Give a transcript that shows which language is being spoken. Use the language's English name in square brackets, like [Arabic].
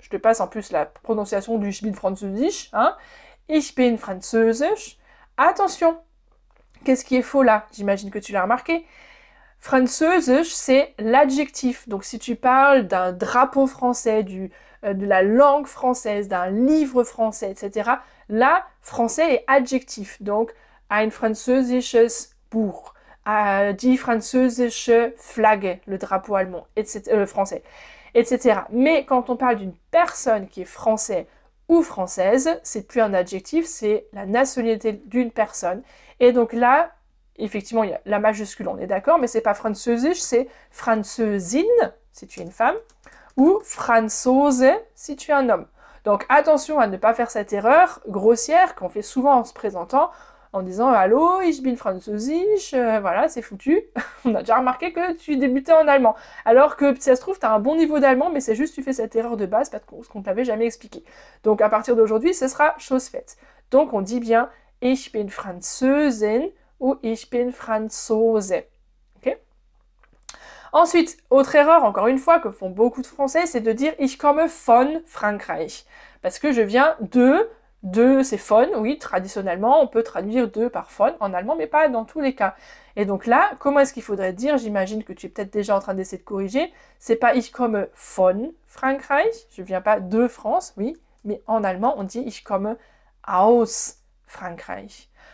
[French] Je te passe en plus la prononciation du « [German] Ich bin französisch [French] ». Hein. « Ich bin französisch ». Attention, qu'est-ce qui est faux là? J'imagine que tu l'as remarqué. Französisch, c'est l'adjectif. Donc si tu parles d'un drapeau français, de la langue française, d'un livre français, etc., là, français est adjectif. Donc, [German] ein französisches Buch, die französische Flagge, [French] le drapeau allemand, etc., français, etc. Mais quand on parle d'une personne qui est français ou française, c'est plus un adjectif, c'est la nationalité d'une personne. Et donc là, effectivement, il y a la majuscule, on est d'accord, mais c'est pas französisch, c'est Französin, si tu es une femme, ou Franzose, si tu es un homme. Donc attention à ne pas faire cette erreur grossière qu'on fait souvent en se présentant, en disant « Allô, [German] ich bin französisch [French] », voilà, c'est foutu. On a déjà remarqué que tu débutais en allemand. Alors que, si ça se trouve, tu as un bon niveau d'allemand, mais c'est juste que tu fais cette erreur de base parce qu'on ne t'avait jamais expliqué. Donc à partir d'aujourd'hui, ce sera chose faite. Donc on dit bien « [German] Ich bin Französin [French] » ou « [German] Ich bin Franzose [French] ». Okay. Ensuite, autre erreur, encore une fois, que font beaucoup de Français, c'est de dire « [German] Ich komme von Frankreich ». [French] Parce que je viens de c'est von, oui, traditionnellement, on peut traduire de par von en allemand, mais pas dans tous les cas. Et donc là, comment est-ce qu'il faudrait dire? J'imagine que tu es peut-être déjà en train d'essayer de corriger. C'est pas [German] ich komme von Frankreich, [French] je viens pas de France, oui, mais en allemand, on dit [German] ich komme aus Frankreich.